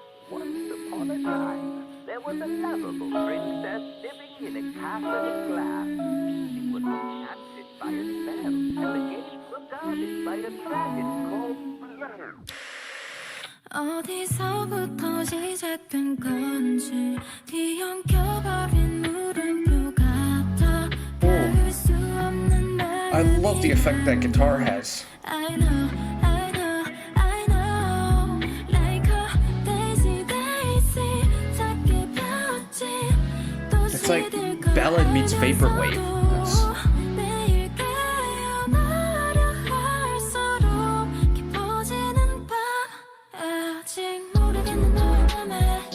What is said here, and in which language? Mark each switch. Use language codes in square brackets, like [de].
[en] Once upon a time, there was a lovable princess living in a castle of glass. She was enchanted by a spell, and the gates were guarded by a dragon called Blur. [ko] 어디서부터 시작된 건지 뒤엉켜버린 물음표 같아 닿을 수 없는 [en] I love the effect that guitar has. I know, I know, I know Like a daisy, daisy [ko] 작게 폈지 [en] It's like ballad meets vaporwave. [ko] 매일 깨어나려 할수록 깊어지는 밤 아직 모르겠는 너의 맘에